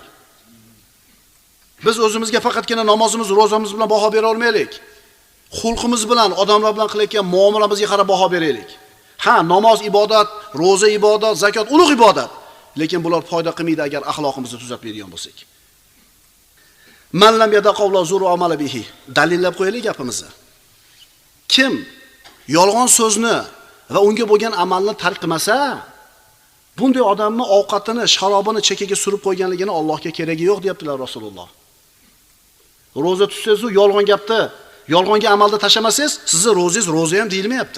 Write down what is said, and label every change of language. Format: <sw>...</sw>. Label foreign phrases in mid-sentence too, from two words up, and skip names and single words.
<uz>Biz o'zimizga faqatgina namozimiz, ro'zamiz bilan baho bera olmaylik. Xulqimiz bilan, odamlar bilan qilayotgan muomalamizga qarab baho beraylik. Ha, namoz ibodat, ro'za ibodat, zakot ulug' ibodat. Lekin bular foyda qilmaydi agar axloqimizni tuzatmaydigan bo'lsak.</uz> <ar>من لم يدع قول الزور والعمل به.</ar> <uz>Dalillab qo'yaylik gapimizni. Kim yolg'on so'zni va unga bo'lgan amalni tark qilmasa, bunday odamni ovqatini, sharobini chekkaga surib qo'yganligini Allohga keragi yo'q deyaptilar Rasululloh. Ro'za tutsangiz, yolg'on gapni, yolg'onga amalda tashlamasangiz, sizni ro'zingiz ro'za ham deyilmayapti.</uz>